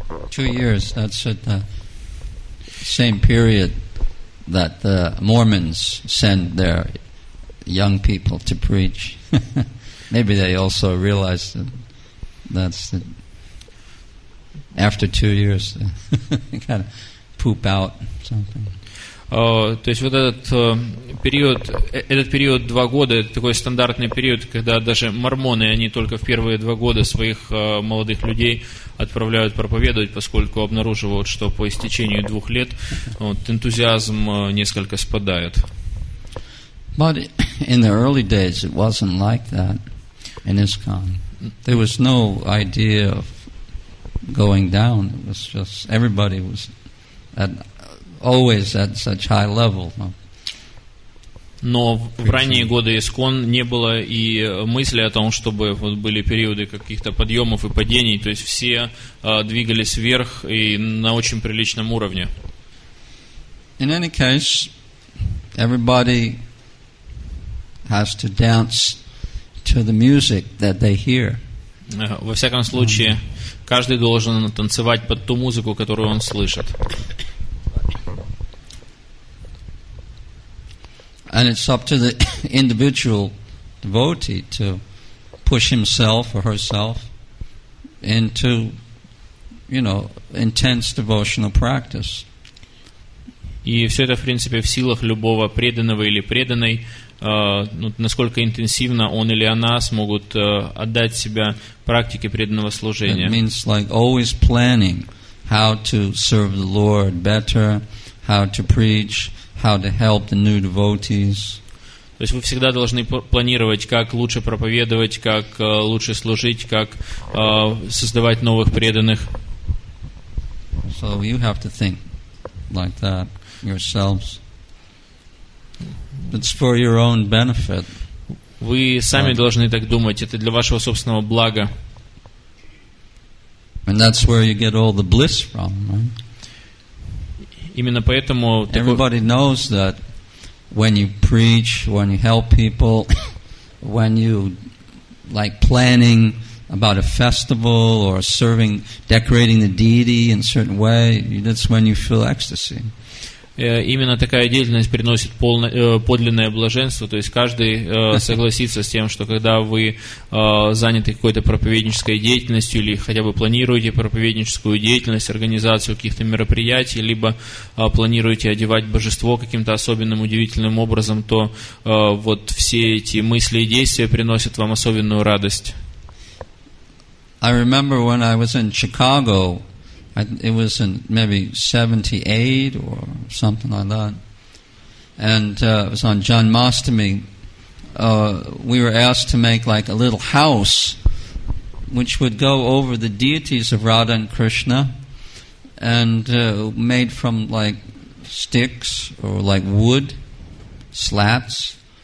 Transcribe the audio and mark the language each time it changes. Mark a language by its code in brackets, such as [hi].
[en] 2 years, that's at the same period that the Mormons send their young people to preach. Maybe they also realize that after 2 years they kind of poop out something. [ru] То есть вот этот период 2 года, это такой стандартный период, когда даже мормоны, они только в первые 2 года своих молодых людей отправляют проповедовать, поскольку обнаруживают, что по истечению 2 лет энтузиазм несколько спадает. [en] But in the early days it wasn't like that in ISKCON. There was no idea of going down. It was just everybody was always at such high level. [ru] Но в ранние годы ИСККОН не было и мысли о том, чтобы вот были периоды каких-то подъемов и падений, то есть все двигались вверх и на очень приличном уровне. [en] In any case, everybody has to dance to the music that they hear. [ru] Во всяком случае, каждый должен танцевать под ту музыку, которую он слышит. [en] And it's up to the individual devotee to push himself or herself into, intense devotional practice. [ru] И все это, в принципе, в силах любого преданного или преданной, насколько интенсивно он или она смогут отдать себя практике преданного служения. [en] It means like always planning how to serve the Lord better, how to preach, how to help the new devotees. [ru] То есть вы всегда должны планировать, как лучше проповедовать, как лучше служить, как создавать новых преданных. [en] So you have to think like that yourselves. It's for your own benefit. [ru] Вы сами должны так думать, это для вашего собственного блага. [en] And that's where you get all the bliss from, right? [ru] Именно поэтому [en] everybody knows that when you preach, when you help people, when you like planning about a festival or serving, decorating the deity in a certain way, that's when you feel ecstasy. [ru] Именно такая деятельность приносит подлинное блаженство, то есть каждый согласится с тем, что когда вы заняты какой-то проповеднической деятельностью или хотя бы планируете проповедническую деятельность, организацию каких-то мероприятий, либо планируете одевать божество каким-то особенным, удивительным образом, то вот все эти мысли и действия приносят вам особенную радость. [en] I remember when I was in Chicago, it was in maybe 78 or something like that. And it was on Janmashtami. We were asked to make like a little house which would go over the deities of Radha and Krishna, and made from like sticks or like wood, slats.